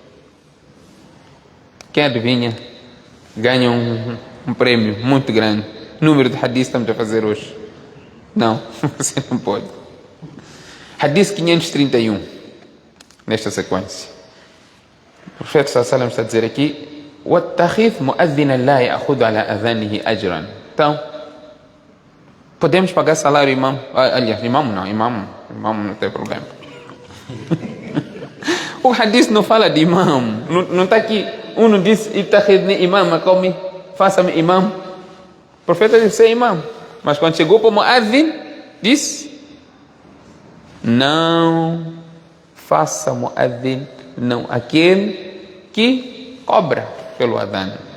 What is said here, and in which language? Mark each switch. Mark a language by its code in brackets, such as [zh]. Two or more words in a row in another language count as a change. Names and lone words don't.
[pt] Quem adivinha? Ganha um prêmio muito grande. Número de hadith que estamos a fazer hoje? Não, você não pode. Hadith 531, nesta sequência. O profeta [ar] صلى الله عليه وسلم [pt] está a dizer aqui: [ar] وَاتَّخِذْ مُؤَذِّنًا لَا يَأْخُذُ عَلَى أَذَانِهِ أَجْرًا. [pt] Então, podemos pagar salário imam? Aliás, imam não tem problema. O hadith não fala de imam, não está aqui. Um não diz: [ar] اتخذني إمام, [pt] como faça-me imam. O profeta disse ser imam, mas quando chegou para o muazzin, disse: não faça muazzin, não aquele que cobra pelo adhan.